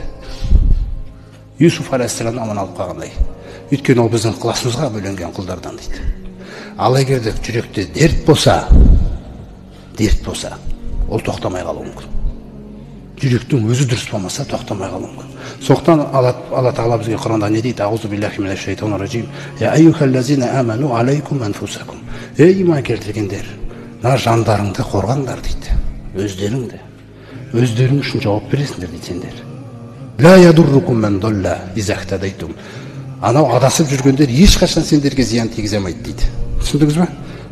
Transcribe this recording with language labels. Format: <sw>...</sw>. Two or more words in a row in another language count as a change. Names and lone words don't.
<kk>Юсуф алейхиссаламды аман алып қалғандай. Өйткені ол біздің ықыласымызға бөленген құлдардан дейді. Ал егер де жүректе дерт болса, ол тоқтамай қалуы мүмкін. Жүректің өзі дұрыс болмаса тоқтамай қалуы мүмкін. Сондықтан Алла тағала бізге Құранда не дейді?</kk> <ar>أعوذ بالله من الشيطان الرجيم يا أيها الذين آمنوا عليكم أنفسكم.</ar> <kk>Ей иман келтіргендер, мына жандарыңды қорғаңдар дейді. Өздерің үшін жауап бересіңдер дейді сендер.</kk> <ar>لا يضركم من ضل إذا اهتديتم.</ar> <kk>Анау адасып жүргендер ешқашан сендерге зиян тигізе алмайды дейді. Түсіндіңіз бе?</kk>